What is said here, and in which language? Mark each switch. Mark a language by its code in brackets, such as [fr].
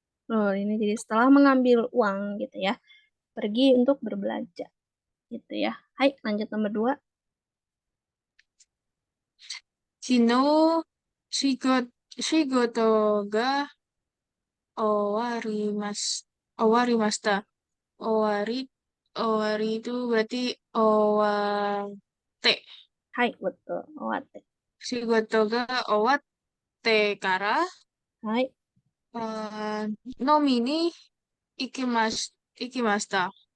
[id] Loh, ini jadi setelah mengambil uang gitu ya. Pergi untuk berbelanja gitu ya. Hai, lanjut nomor 2. [ja] 昨日、仕事が終わりました。 [id] 終わりitu berarti owatte. Hai, betul. Owate. [ja] 仕事が終わってから、 Hai. 飲みに行きました。